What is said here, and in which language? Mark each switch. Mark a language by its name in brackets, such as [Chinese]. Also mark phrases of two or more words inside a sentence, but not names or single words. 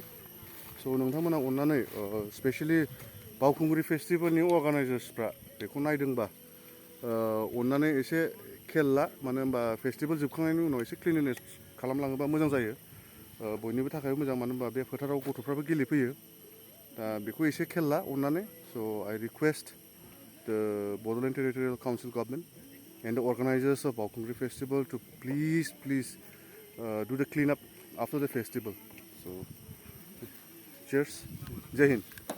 [Bodo] स' नोंथांमोना अननानै स्पेसियेलि बावखुंग्रि [English] festivalनि organizersफ्रा [Bodo] बेखौ नायदोंबा अननानै एसे खेल ला। मानो होनबा फेस्टिभेल जोबखांनायनि उनाव एसे क्लिनलिनेस खालामलाङोबा मोजां जायो। बयनिबो थाखाय मोजां, मानो होनबा बे फोथाराव गथ'फ्राबो गेलेफैयो। दा बेखौ एसे खेल ला अननानै। [English] so I request the Bodoland Territorial Council Government and the organizers of Baokhungri Festival to please do the cleanup after the festival. So cheers, Jai Hind.